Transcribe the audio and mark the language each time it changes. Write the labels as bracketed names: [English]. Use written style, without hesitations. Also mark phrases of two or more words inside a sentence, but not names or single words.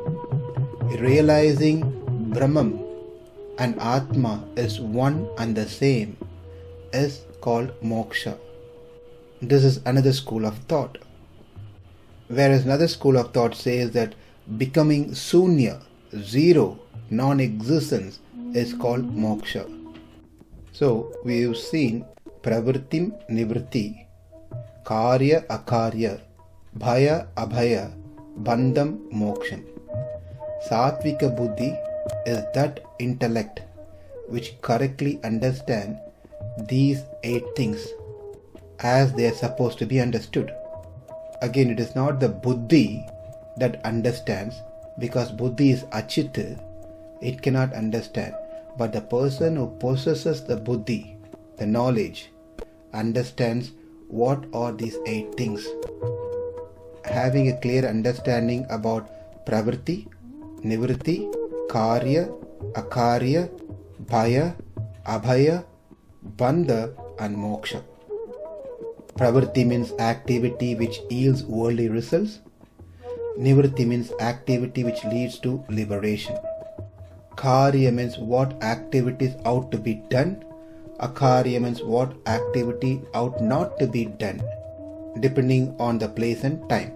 [English] Realizing Brahman and Atma is one and the same is called moksha. This is another school of thought. Whereas another school of thought says that becoming sunya, zero, non-existence is called moksha. So we have seen [Sanskrit] pravṛttiṁ nivṛtti, kāryākārye, bhayābhaye, bandhaṁ mokṣaṁ. Sāttvikā buddhi [English] is that intellect which correctly understands these 8 things as they are supposed to be understood. Again, it is not the buddhi that understands, because buddhi is achita, it cannot understand. But the person who possesses the buddhi, the knowledge, understands what are these 8 things. Having a clear understanding about [Sanskrit] pravṛttiṁ, nivṛttiṁ, kāryākārye, bhayābhaye, bandhaṁ [English] and mokṣaṁ. Pravṛttiṁ means activity which yields worldly results. Nivṛttiṁ means activity which leads to liberation. Kāryā means what activities ought to be done. Akārya means what activity ought not to be done, depending on the place and time.